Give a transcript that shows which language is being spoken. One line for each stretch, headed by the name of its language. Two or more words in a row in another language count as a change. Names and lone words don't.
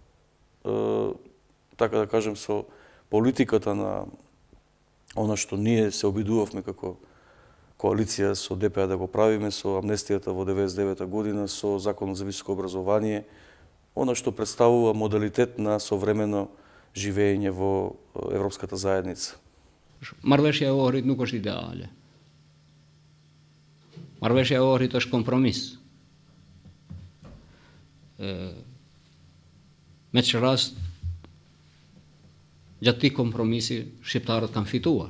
Macedonian: така да кажем со политиката на она што ние се обидувавме како коалиција со ДПА да го правиме, со амнестијата во 99 година, со Законот за високо образование, она што представува модалитет на современо живење во Европската заедница.
Albanian: Marrëveshja e Ohrit nuk është ideale. Marrëveshja e Ohrit është kompromis. Me që rast, gjatë këtij kompromisi, shqiptarët kanë fituar.